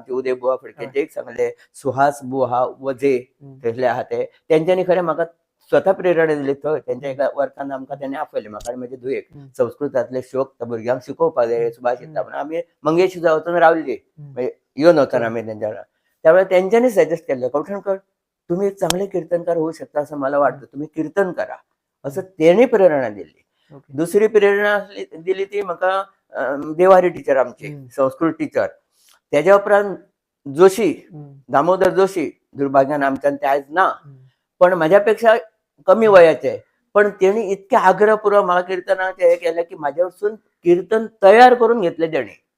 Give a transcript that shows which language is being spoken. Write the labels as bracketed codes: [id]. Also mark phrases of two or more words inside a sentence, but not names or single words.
[kok] आमचे उदय बुवा फडकेचे एक सांगले, सुहास बुवा वजे थंयसले आहा ते. तेंच्यांनी खरें म्हाका स्वता प्रेरणा दिली थंय. तेंच्या एका वर्गान आमकां तेणी आपयलें, म्हाका आनी म्हजे धुयेक. संस्कृतांतले श्लोक त्या भुरग्यांक शिकोवपाक जाय, सुभाषितां म्हणून आमी मंगेशी वचून रावल्लीं. म्हणजे येवन वचून आमी तेंच्या वांगडा. त्यावेळेस तेंच्यांनी सजेस्ट केलें, [mr] कवठणकर तुम्ही एक चांगले कीर्तनकार होऊ शकता असं मला वाटतं, तुम्ही कीर्तन करा असं तेणी प्रेरणा दिली. [kok] दुसरी प्रेरणा दिली ती म्हाका देवारी टीचर आमची, संस्कृत टीचर. तेज्या उपरांत जोशी, दामोदर जोशी, दुर्भाग्यान आमच्यान ते आयज ना, पण म्हाज्यापेक्षा कमी वयाचे. पण तेणी इतके आग्रहपूर्वक म्हाका कीर्तनाचे हे केले की म्हाज्या वरसून कीर्तन तयार करून घेतले तेणी.